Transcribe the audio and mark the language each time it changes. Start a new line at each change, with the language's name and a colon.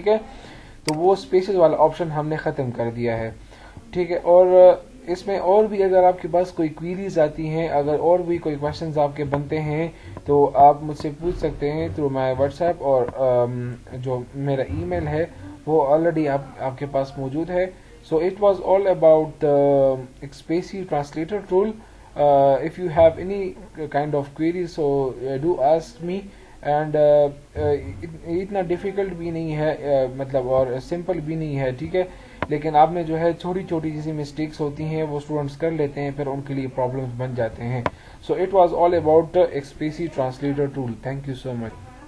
Urdu: ٹھیک ہے, تو وہ اسپیسز والا آپشن ہم نے ختم کر دیا ہے. ٹھیک ہے, اور اس میں اور بھی اگر آپ کے پاس کوئی کوئریز آتی ہیں, اگر اور بھی کوئی کویشچنز آپ کے بنتے ہیں تو آپ مجھ سے پوچھ سکتے ہیں تھرو مائی واٹس ایپ, اور جو میرا ای میل ہے وہ آلریڈی آپ کے پاس موجود ہے.
English: So it was all about the XPacy translator tool. If you have any kind of queries, so do ask me.
Urdu: And اتنا ڈیفیکلٹ بھی نہیں ہے مطلب اور سمپل بھی نہیں ہے. ٹھیک ہے, لیکن آپ نے جو ہے چھوٹی چھوٹی جیسی مسٹیکس ہوتی ہیں وہ اسٹوڈنٹس کر لیتے ہیں, پھر ان کے لیے پرابلمس بن جاتے ہیں.
English: So it was all about the XPacy translator tool. Thank you so much.